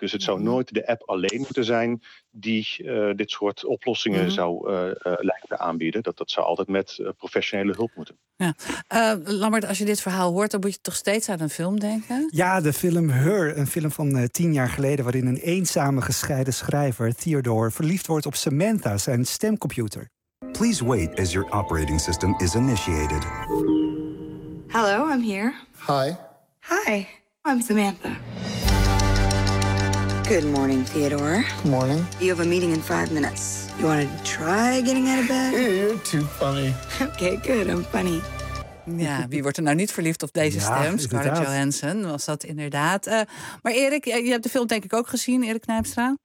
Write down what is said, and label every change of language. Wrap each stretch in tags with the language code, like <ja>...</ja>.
<nl>Dus het zou nooit de app alleen moeten zijn die dit soort oplossingen zou lijken te aanbieden. Dat zou altijd met professionele hulp moeten. Ja. Lambert, als je dit verhaal hoort, dan moet je toch steeds aan een film denken? Ja, de film Her, een film van 10 jaar geleden, waarin een eenzame gescheiden schrijver, Theodore, verliefd wordt op Samantha, zijn stemcomputer.</nl> <en>Please wait as your operating system is initiated. Hello, I'm here. Hi. Hi, I'm Samantha. Good morning, Theodore. Good morning. You have a meeting in 5 minutes. You want to try getting out of bed? You're too funny. Okay, good, I'm funny.</en> <nl>Ja, wie wordt er nou niet verliefd op deze stem? Scarlett Johansson was dat inderdaad. Maar Erik, je hebt de film denk ik ook gezien, Erik Nijpstra.</nl>